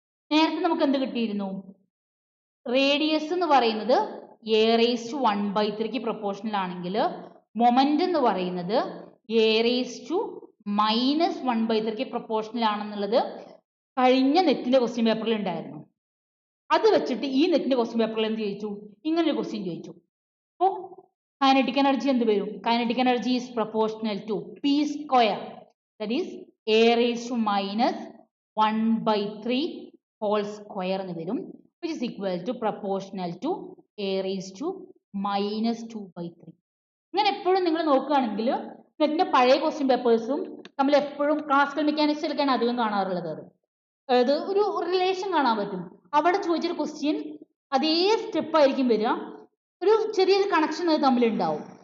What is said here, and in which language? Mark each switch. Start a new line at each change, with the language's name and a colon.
Malayalam: നേരത്തെ നമുക്ക് എന്ത് കിട്ടിയിരുന്നു? റേഡിയസ് എന്ന് പറയുന്നത് a raised to 1/3 പ്രൊപ്പോർഷണൽ ആണെങ്കിൽ മൊമെന്റ് എന്ന് പറയുന്നത് a raised to -1/3 പ്രൊപ്പോർഷണൽ ആണെന്നുള്ളത് കഴിഞ്ഞ നെറ്റിന്റെ ക്വസ്റ്റ്യൻ പേപ്പറിൽ ഉണ്ടായിരുന്നു. അത് വെച്ചിട്ട് ഈ നെറ്റിന്റെ ക്വസ്റ്റ്യൻ പേപ്പറിൽ എന്ത് ചോദിച്ചു? ഇങ്ങനൊരു ക്വസ്റ്റ്യൻ ചോദിച്ചു. അപ്പോൾ കൈനറ്റിക് എനർജി എന്ത് വരും?
English: kinetic energy is proportional to p square, that is a raised to -1/3 whole square
Malayalam: എന്ന് വരും,
English: which is equal to proportional to a raised to -2/3.
Malayalam: ഇങ്ങനെ എപ്പോഴും നിങ്ങൾ നോക്കുകയാണെങ്കിൽ നെറ്റിന്റെ പഴയ ക്വസ്റ്റ്യൻ പേപ്പേഴ്സും നമ്മൾ എപ്പോഴും ക്ലാസിക്കൽ മെക്കാനിക്സിലൊക്കെയാണ് അധികം കാണാറുള്ളത്. അതായത് ഒരു റിലേഷൻ കാണാൻ പറ്റും. അവിടെ ചോദിച്ചൊരു ക്വസ്റ്റ്യൻ അതേ സ്റ്റെപ്പ് ആയിരിക്കും വരിക, ഒരു ചെറിയൊരു കണക്ഷൻ അത് തമ്മിലുണ്ടാവും.